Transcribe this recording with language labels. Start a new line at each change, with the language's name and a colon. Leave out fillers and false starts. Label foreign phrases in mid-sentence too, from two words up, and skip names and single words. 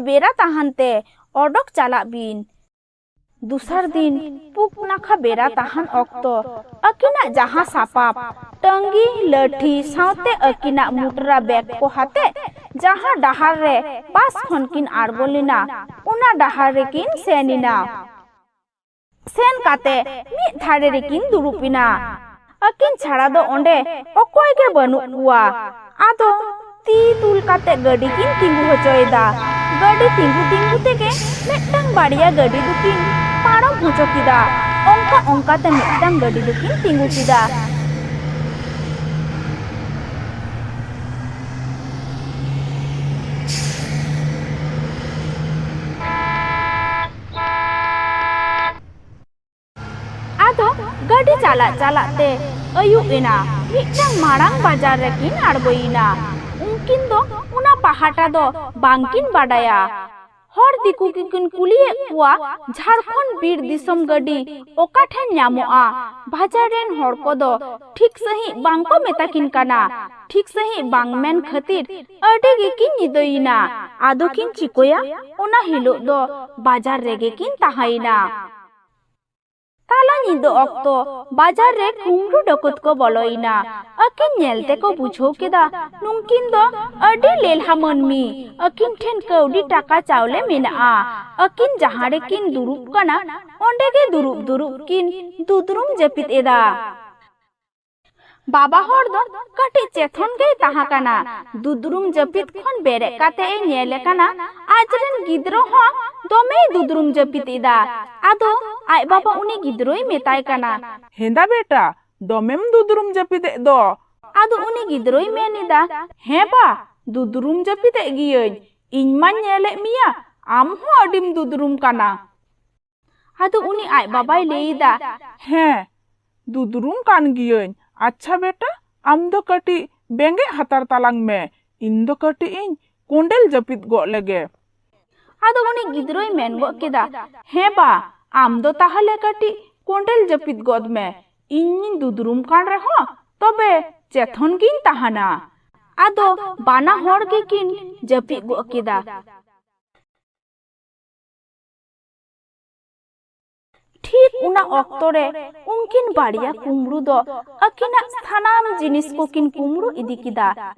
Santali: बेरा ताहानते ओडक चला बिन दूसर दिन पुप नाखा बेरा ताहान ऑक्तो अकिना जहां सापाप टंगी लठी साउते अकिना मुटरा बैग को हाते जहां डहार रे पास खनकिन आरगोलिना उना डहार रे किन सेनिना सेन काते मी थारे रे किन दुरुपिना अकिन छाड़ा दो ओंडे अकोय के बनु कुआ आदो ती तुल काते गडी किन तिंगु होचोयदा गडी तिंगु तेगे मेटंग बाड़िया गडी दुकिन पारम होचो किदा ओंका ते मेटंग गडी दुकिन तिंगु किदा आदो गडी चला ते अयुब एना मिटंग मारांग बाजार रे किन आड़गोइना उनकिन दो उना पहाटा दो बांकिन बाडाया हर दिकु किन कुलिए कुआ झारखंड बीर दिसम गडी ओका ठेन न्यामोआ बाजार रेन हर को दो ठीक सही बांको मेताकिन काना ठीक सही बांग मेन खातिर अडे गे किन निदोइना आदो किन चिकोया ओना हिलो दो बाजार रेगे किन ताहाइना ताला निदो ऑक्तो बाजार रे कुमरू डकत को बोलोइना अकिन नेलते को बुझो केदा नुंकिन दो अडी लेलहा मनमी अकिन ठेन कौडी टाका चावले मेना अकिन जहां रे किन दुरुप कना ओंडे के दुरुप किन दुदरुम जपित एदा बाबा हर दो कटी चेथन गई ताहा काना दुदरुम जपित खन बेरे काते ए नेले काना आजरेन गिद्रो हो दोमे दुदरुम जपित इदा आदो आय बाबा उनी गिद्रोई मेताय काना हेंदा बेटा दोमेम दुदरुम जपित दो आदो उनी गिद्रोई मेनिदा हे बा दुदरुम जपित गियई इन मान नेले मिया आम हो अडिम दुदरुम काना आदो उनी आय बाबाय लेइदा हे दुदरुम कान गियई अच्छा बेटा आम दो कटी बेंगे हतार तालांग में इन दो कटी इन कोंडेल जपित गो लगे ᱟᱫᱚ ᱩᱱᱤ ᱜᱤᱫᱽᱨᱟᱹᱭ ᱢᱮᱱ ᱜᱚᱫ ᱠᱮᱫᱟ, ᱦᱮᱸ ᱵᱟ ᱟᱢ ᱫᱚ ᱛᱟᱦᱞᱮ ᱠᱟᱹᱴᱤᱡ ᱠᱚᱸᱰᱮᱞ ᱡᱟᱹᱯᱤᱫ ᱜᱚᱫ ᱢᱮ, ᱤᱧᱤᱧ ᱫᱩᱫᱽᱨᱩᱢ ᱠᱟᱱ ᱨᱮᱦᱚᱸ ᱛᱚᱵᱮ ᱪᱮᱛᱷᱚᱱ ᱜᱤᱧ ᱛᱟᱦᱮᱱᱟ। ᱟᱫᱚ ᱵᱟᱱᱟ ᱦᱚᱲ ᱜᱮᱠᱤᱱ ᱡᱟᱹᱯᱤᱫ ᱜᱚᱫ ᱠᱮᱫᱟ। ᱴᱷᱤᱠ ᱚᱱᱟ ᱚᱠᱛᱚ ᱨᱮ ᱩᱱᱠᱤᱱ ᱵᱟᱲᱭᱟ ᱠᱩᱢᱵᱽᱲᱩ ᱫᱚ ᱟᱹᱠᱤᱱᱟᱜ ᱥᱟᱱᱟᱢ ᱡᱤᱱᱤᱥ ᱠᱚᱠᱤᱱ ᱠᱩᱢᱵᱽᱲᱩ ᱤᱫᱤ ᱠᱮᱫᱟ।